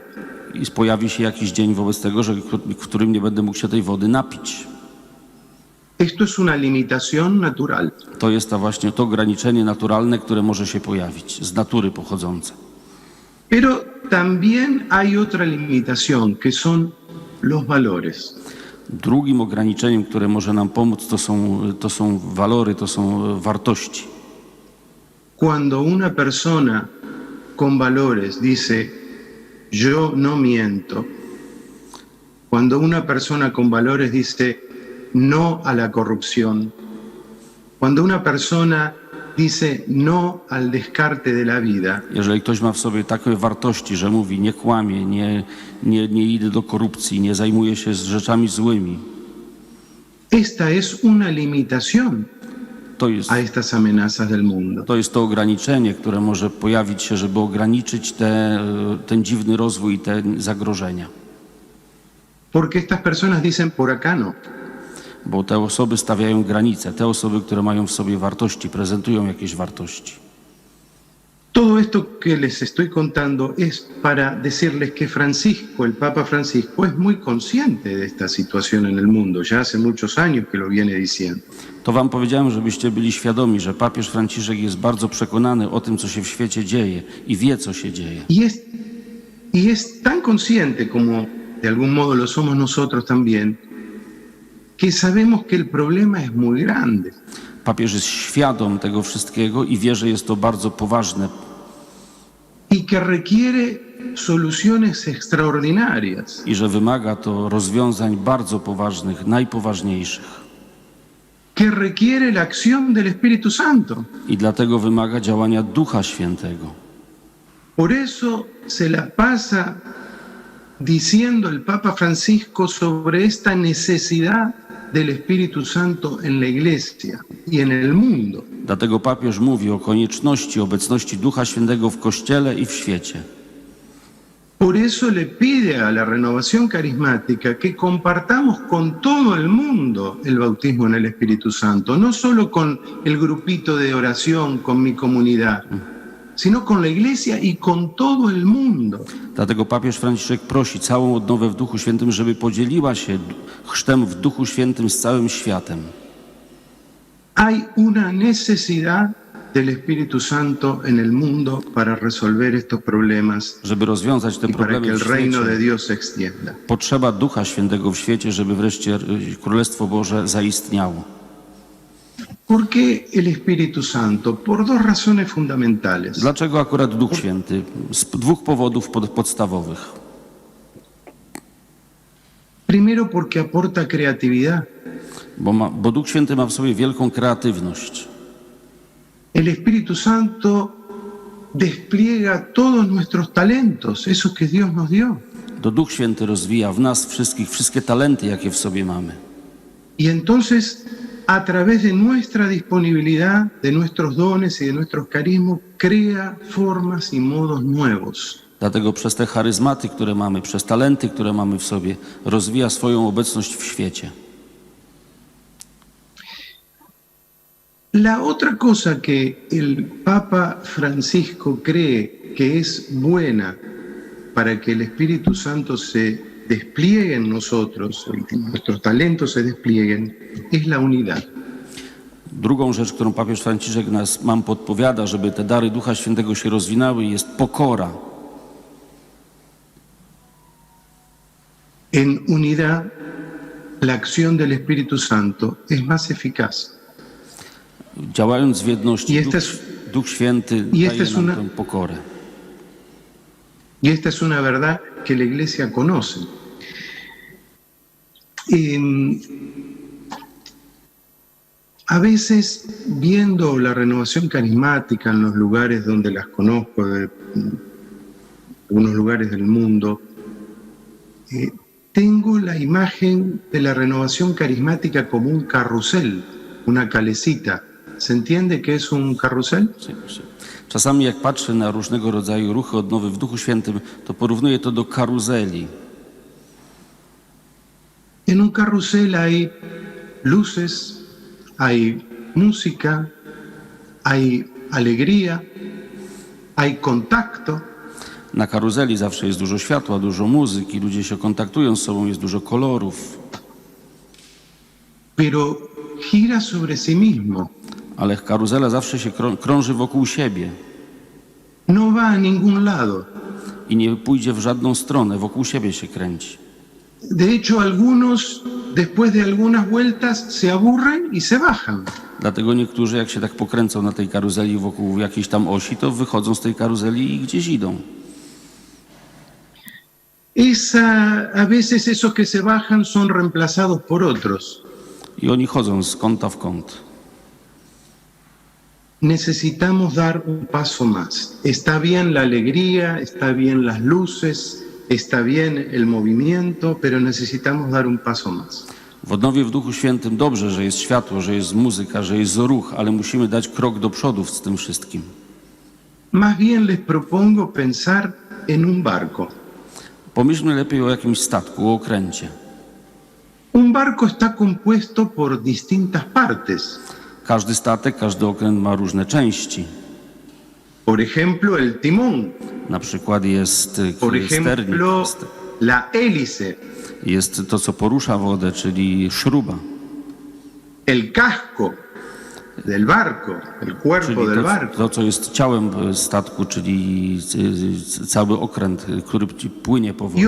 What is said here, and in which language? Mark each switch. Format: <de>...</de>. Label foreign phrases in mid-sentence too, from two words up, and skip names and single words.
<pl>i pojawi się jakiś dzień wobec tego, w którym nie będę mógł się tej wody napić.</pl> <es>Esto es una limitación natural.</es> <pl>To jest właśnie to ograniczenie naturalne, które może się pojawić, z natury pochodzące.</pl> <es>Pero también hay otra limitación, que son los valores.</es> <pl>Drugim ograniczeniem, które może nam pomóc, to są walory, to są wartości.</pl> <es>Cuando una persona con valores dice, yo no miento, cuando una persona con valores dice, no a la corrupción, cuando una persona dice no al descarte de la vida,</es> <pl>Jeżeli ktoś ma w sobie takie wartości, że mówi nie kłamie, nie idę do korupcji, nie zajmuję się z rzeczami złymi,</pl> <es>esta es una limitación</es> <pl>to jest</pl> <es>a estas amenazas del mundo.</es> <pl>to jest to ograniczenie, które może pojawić się, żeby ograniczyć ten dziwny rozwój i te zagrożenia.</pl> <es>Porque estas personas dicen por acá no.</es> <pl>Bo te osoby stawiają granice, te osoby, które mają w sobie wartości, prezentują jakieś wartości.</pl> <es>Todo esto que les estoy contando es para decirles que Francisco, el Papa Francisco, es muy consciente de esta situación en el mundo. Ya hace muchos años que lo viene diciendo.</es> <pl>To wam powiedziałem, żebyście byli świadomi, że papież Franciszek jest bardzo przekonany o tym, co się w świecie dzieje i wie, co się dzieje.</pl> <es>Y es tan consciente como de algún modo lo somos nosotros también, que sabemos que el problema es muy grande.</es> <pl>Papież jest świadom tego wszystkiego i wie, że jest to bardzo poważne</pl> <es>Y que requiere soluciones extraordinarias.</es> <pl>i że wymaga to rozwiązań bardzo poważnych, najpoważniejszych.</pl> <es>Que requiere la acción del Espíritu Santo.</es> <pl>I dlatego wymaga działania Ducha Świętego.</pl> <es>Por eso se la pasa diciendo el Papa Francisco sobre esta necesidad del Espíritu Santo en la Iglesia y en el mundo.</es> <pl>Dlatego papież mówi o konieczności obecności Ducha Świętego w Kościele i w świecie.</pl> <es>Por eso le pide a la renovación carismática que compartamos con todo el mundo el bautismo en el Espíritu Santo, no solo con el grupito de oración, con mi comunidad, sino con la Iglesia y con todo el mundo.</es> <pl>Dlatego papież Franciszek prosi całą odnowę w Duchu Świętym, żeby podzieliła się chrztem w Duchu Świętym z całym światem.</pl> <es>Hay una necesidad del Espíritu Santo en el mundo para resolver estos problemas</es> <pl>Żeby rozwiązać te</pl> <es>y para que</es> <pl>problemy</pl> <es>el</es> <pl>w</pl> <es>reino de</es> <pl>świecie,</pl> <es>Dios se extienda.</es> <pl>potrzeba Ducha Świętego w świecie, żeby wreszcie Królestwo Boże zaistniało.</pl> <es>¿Por qué el Espíritu Santo? Por dos razones fundamentales.</es> <pl>Dlaczego akurat Duch Święty? Z dwóch powodów podstawowych.</pl> <es>Primero porque aporta creatividad.</es> <pl>Bo Duch Święty ma w sobie wielką kreatywność.</pl> <es>El Espíritu Santo despliega todos nuestros talentos, esos que Dios nos dio.</es> <pl>To Duch Święty rozwija w nas wszystkie talenty, jakie w sobie mamy.</pl> <es>Y entonces, a través de nuestra disponibilidad, de nuestros dones y de nuestros carismas, crea formas y modos nuevos.</es> <pl>Dlatego przez te charyzmaty, które mamy, przez talenty, które mamy w sobie, rozwija swoją obecność w świecie.</pl> <es>La otra cosa que el Papa Francisco cree que es buena para que el Espíritu Santo se despliegue en nosotros, que nuestros talentos se desplieguen, es la unidad.</es> <pl>Drugą rzecz, którą papież Franciszek nam podpowiada, żeby te dary Ducha Świętego się rozwinęły, jest pokora.</pl> <es>En unidad, la acción del Espíritu Santo es más eficaz.</es> <pl>Działając w jedności, Duch Święty daje nam tę pokorę.</pl> <es>Y esta es una verdad que la Iglesia conoce. A veces, viendo la renovación carismática en los lugares donde las conozco, de algunos lugares del mundo, tengo la imagen de la renovación carismática como un carrusel, una calecita. ¿Se entiende qué es un carrusel?</es> <pl>Czasami jak patrzę na różnego rodzaju ruchy odnowy w Duchu Świętym, to porównuję to do karuzeli.</pl> <es>En un carrusel hay luces, hay música, hay alegría, hay contacto.</es> <pl>Na karuzeli zawsze jest dużo światła, dużo muzyki, ludzie się kontaktują z sobą, jest dużo kolorów.</pl> <es>Pero gira sobre sí mismo.</es> <pl>Ale karuzela zawsze się krąży wokół siebie.</pl> <es>No va a ningún lado.</es> <pl>I nie pójdzie w żadną stronę, wokół siebie się kręci.</pl> <es>De hecho, algunos, después de algunas vueltas, se aburren y se bajan.</es> <pl>Dlatego niektórzy, jak się tak pokręcą na tej karuzeli wokół jakiejś tam osi, to wychodzą z tej karuzeli i gdzieś idą.</pl> <es>A veces esos que se bajan son reemplazados por otros.</es> <pl>I oni chodzą z kąta w kąt.</pl> <es>Necesitamos dar un paso más. Está bien la alegría, está bien las luces, está bien el movimiento, pero necesitamos dar un paso más.</es> <pl>W odnowie w Duchu Świętym dobrze, że jest światło, że jest muzyka, że jest ruch, ale musimy dać krok do przodu z tym wszystkim.</pl> <es>Más bien les propongo pensar en un barco.</es> <pl>Pomyślmy lepiej o jakimś statku, o okręcie.</pl> <es>Un barco está compuesto por distintas partes.</es> <pl>Każdy statek, każdy okręt ma różne części.</pl> <es>Por ejemplo, el timón.</es> <pl>Na przykład jest</pl> <es>Por ejemplo,</es> <pl>sternik,</pl> <es>la hélice.</es> <pl>jest to, co porusza wodę, czyli szruba.</pl> <es>El casco del barco, el cuerpo del barco.</es> <pl>To, co jest ciałem statku, czyli cały okręt, który płynie po wodzie.</pl>